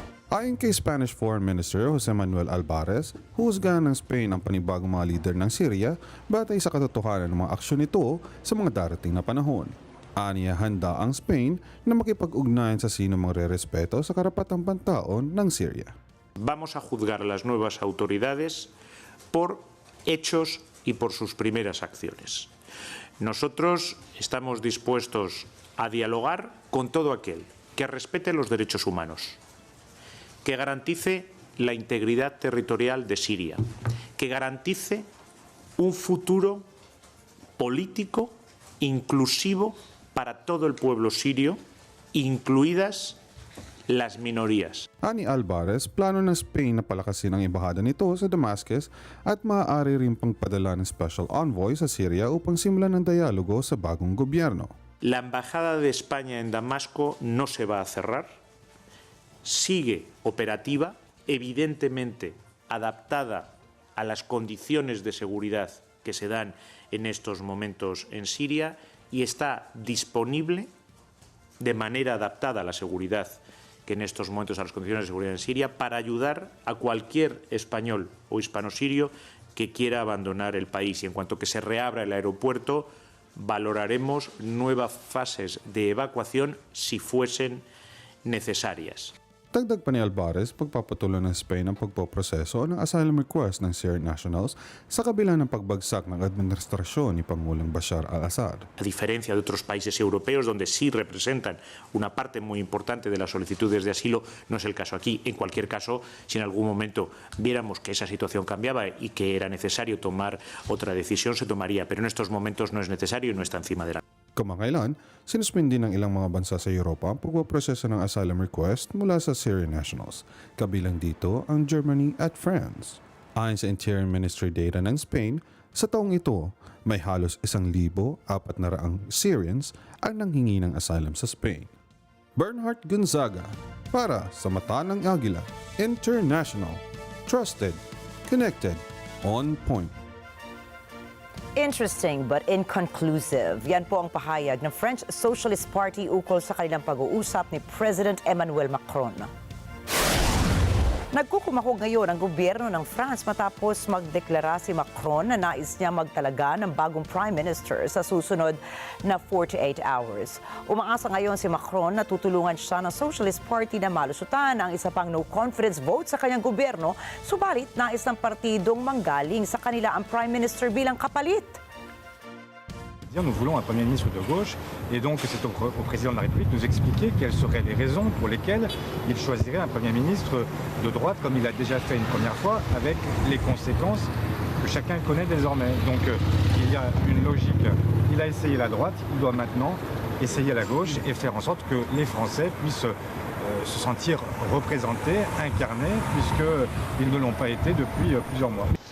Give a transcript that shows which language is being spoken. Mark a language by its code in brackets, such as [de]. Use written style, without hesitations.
[tl] Ayon kay Spanish Foreign Minister Jose Manuel Alvarez, husgahan ng Spain ang panibagong mga lider ng Syria batay sa katotohanan ng mga aksyon nito sa mga darating na panahon. Aniya, handa ang Spain na makipag-ugnayan sa sino mga re-respeto sa karapatang pantaon ng Syria. [es] Vamos a juzgar a las nuevas autoridades por hechos y por sus primeras acciones. Nosotros estamos dispuestos a dialogar con todo aquel que respete los derechos humanos que garantice la integridad territorial de Siria, que garantice un futuro político inclusivo para todo el pueblo sirio, incluidas las minorías. [tl] Ani Alvarez, plano ng Spain na palakasin ang embahada nito sa Damascus at maaari rin pang padala ng special envoy sa Syria upang simulan ng dialogo sa bagong gobyerno. [es] La embajada de España en Damasco no se va a cerrar, sigue operativa, evidentemente adaptada a las condiciones de seguridad que se dan en estos momentos en Siria y está disponible de manera adaptada a la seguridad que en estos momentos a las condiciones de seguridad en Siria para ayudar a cualquier español o hispano-sirio que quiera abandonar el país. Y en cuanto que se reabra el aeropuerto, valoraremos nuevas fases de evacuación si fuesen necesarias. [tl] Dagdag pa ni Alvarez, pagpapatuloy ng Spain ang pagpoproseso ng asylum request ng Syrian nationals sa kabila ng pagbagsak ng administrasyon ni Pangulong Bashar al-Assad. [es] A diferencia de otros países europeos donde sí representan una parte muy importante de las solicitudes de asilo, no es el caso aquí. En cualquier caso, si en algún momento viéramos que esa situación cambiaba y que era necesario tomar otra decisión, se tomaría, pero en estos momentos no es necesario y no está encima de la... [tl] Kamakailan, sinuspindi ng ilang mga bansa sa Europa ang pagpoproseso ng asylum request mula sa Syrian nationals. Kabilang dito ang Germany at France. Ayon sa Interior Ministry data ng Spain, sa taong ito, may halos 1,400 Syrians ang nanghingi ng asylum sa Spain. Bernhard Gonzaga, para sa Mata ng Agila, [en] International, Trusted, Connected, On Point. Interesting but inconclusive. [tl] Yan po ang pahayag ng French Socialist Party ukol sa kanilang pag-uusap ni President Emmanuel Macron. Nagkukumahog ngayon ang gobyerno ng France matapos magdeklara si Macron na nais niya magtalaga ng bagong Prime Minister sa susunod na 48 hours. Umaasa ngayon si Macron na tutulungan siya ng Socialist Party na malusutan ang isa pang no-confidence vote sa kanyang gobyerno, subalit nais ng partidong manggaling sa kanila ang Prime Minister bilang kapalit. [fr] Nous voulons un Premier ministre de gauche et donc c'est au Président de la République de nous expliquer quelles seraient les raisons pour lesquelles il choisirait un Premier ministre de droite comme il a déjà fait une première fois avec les conséquences que chacun connaît désormais. Donc il y a une logique. Il a essayé la droite, il doit maintenant essayer la gauche et faire en sorte que les Français puissent se sentir représentés, incarnés, puisqu'ils ne l'ont pas été depuis plusieurs mois.